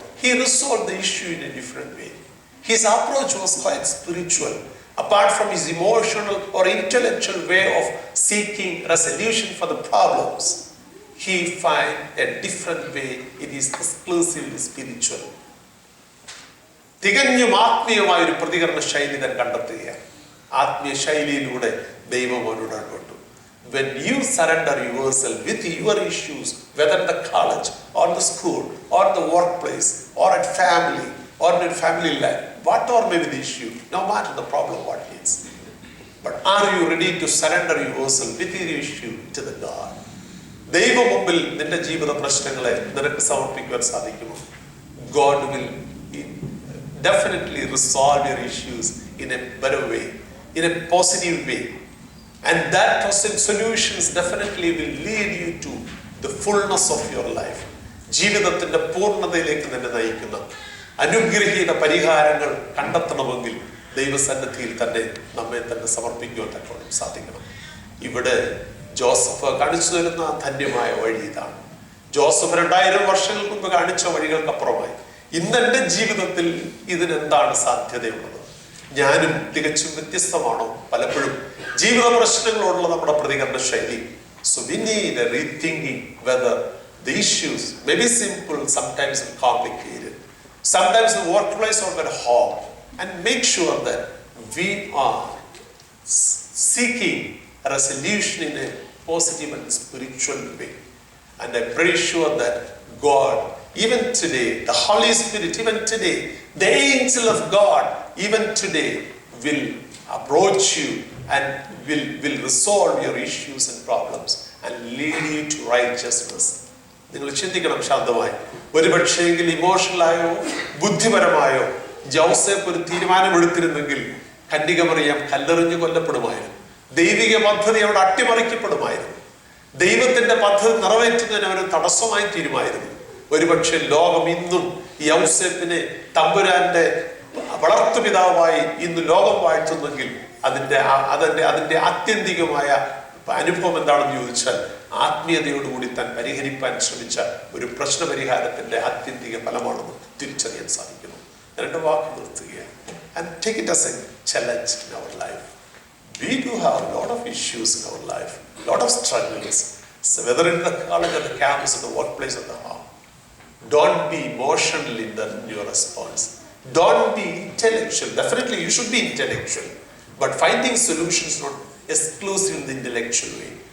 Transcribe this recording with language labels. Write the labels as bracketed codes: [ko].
[en] He resolved the issue in a different way. His approach was quite spiritual. Apart from his emotional or intellectual way of seeking resolution for the problems, he find a different way. It is exclusively spiritual. [ml] തികഞ്ഞും ആത്മീയമായ ഒരു പ്രതികരണ ശൈലി തന്നെ കണ്ടെത്തുകയാണ്. ആത്മീയ ശൈലിയിലൂടെ ദൈവം അവനോട് ഇടപെട്ടു. [en] When you surrender yourself with your issues, whether in the college or the school or the workplace or at family or in family life, whatever may be the issue, no matter the problem what it is, but are you ready to surrender yourself with your issue to the God? [ml] ദൈവ മുമ്പിൽ നിന്റെ ജീവിത പ്രശ്നങ്ങളെ നിനക്ക് സമർപ്പിക്കുവാൻ സാധിക്കുമോ? [en] God will definitely resolve your issues in a better way, in a positive way. And that solutions definitely will lead you to the fullness of your life. [ml] ജീവിതത്തിന്റെ പൂർണ്ണതയിലേക്ക് തന്നെ നയിക്കുന്ന അനുഗ്രഹീത പരിഹാരങ്ങൾ കണ്ടെത്തണമെങ്കിൽ ദൈവസന്നിധിയിൽ തന്നെ നമ്മെ തന്നെ സമർപ്പിക്കുവാൻ തക്കോളം സാധിക്കണം. ഇവിടെ ജോസഫ് കാണിച്ചു തരുന്ന ധന്യമായ വഴി ഇതാണ്. ജോസഫ് 2000 വർഷങ്ങൾക്ക് മുമ്പ് കാണിച്ച വഴികൾക്കപ്പുറമായി ഇന്ന് എൻ്റെ ജീവിതത്തിൽ ഇതിനെന്താണ് സാധ്യതയുള്ളത്? ഞാനും തികച്ചും വ്യത്യസ്തമാണോ പലപ്പോഴും ജീവിത പ്രശ്നങ്ങളോടുള്ള നമ്മുടെ പ്രതികരണ ശൈലി? [en] So we need a rethinking whether the issues may be simple, sometimes complicated, sometimes the workplace or at home, and make sure that we are seeking a resolution in a positive and spiritual way. And I'm pretty sure that God even today, the Holy Spirit, even today, the angel of God, even today, will approach you and will resolve your issues and problems and lead you to righteousness. [ml] നിങ്ങൾ ചിന്തിക്കണം ശാന്തമായി. ഒരുപക്ഷെങ്കിൽ ഇമോഷണലായോ ബുദ്ധിപരമായോ Joseph ഒരു തീരുമാനമെടുത്തിരുന്നെങ്കിൽ കന്യകമറിയാം കല്ലെറിഞ്ഞ് കൊല്ലപ്പെടുമായിരുന്നു. ദൈവിക പദ്ധതി അവിടെ അട്ടിമറിക്കപ്പെടുമായിരുന്നു. ദൈവത്തിന്റെ പദ്ധതി നിറവേറ്റുന്നതിന് അവർ തടസ്സമായി തീരുമായിരുന്നു. ഒരുപക്ഷെ ലോകം ഇന്നും യൗസേപ്പിനെ തമ്പുരാന്റെ വളർത്തുപിതാവായി ഇന്ന് ലോകം വാഴ്ത്തുന്നെങ്കിൽ അതിന്റെ ആത്യന്തികമായ അനുഭവം എന്താണെന്ന് ചോദിച്ചാൽ ആത്മീയതയോടുകൂടി താൻ പരിഹരിക്കാൻ ശ്രമിച്ച ഒരു പ്രശ്നപരിഹാരത്തിന്റെ ആത്യന്തിക ഫലമാണെന്ന് തിരിച്ചറിയാൻ സാധിക്കുന്നു. രണ്ട് വാക്ക് നിർത്തുകയാണ്. [en] And take it as a challenge in our life. We do have a lot of issues in our life, a lot of struggles. So whether in the college, at the campus, at the workplace, at the home, don't be emotional in your response. Don't be intellectual. Definitely you should be intellectual, but finding solutions not exclusive in the intellectual way.